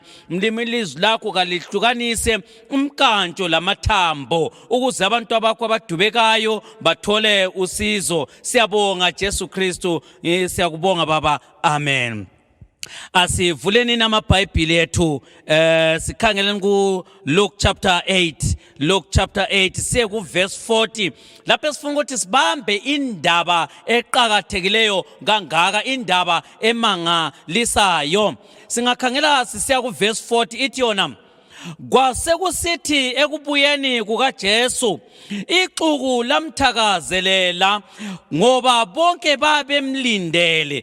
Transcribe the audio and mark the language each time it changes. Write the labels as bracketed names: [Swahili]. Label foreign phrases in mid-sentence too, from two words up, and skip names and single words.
[North Ndebele] Mlimi ilizwi lakho kalihlukanise umkantsho lamathambo ukuze abantu abakho abadubekayo bathole usizo. Siyabonga Jesu Kristu, siyakubonga Baba. Amen. Asivuleni namabhayibhili ethu sikhangeleni ku Luke chapter 8. Luke chapter 8 siye ku verse 40 lapho sifuna ukuthi sibambe indaba eqhakathekileyo kangaka, indaba emangalisayo. Singakhangela sisiya ku verse 40 ithi yona, kwasekusithi ekubuyeni kukaJesu ixuku lamthakazelela ngoba bonke babemlindele.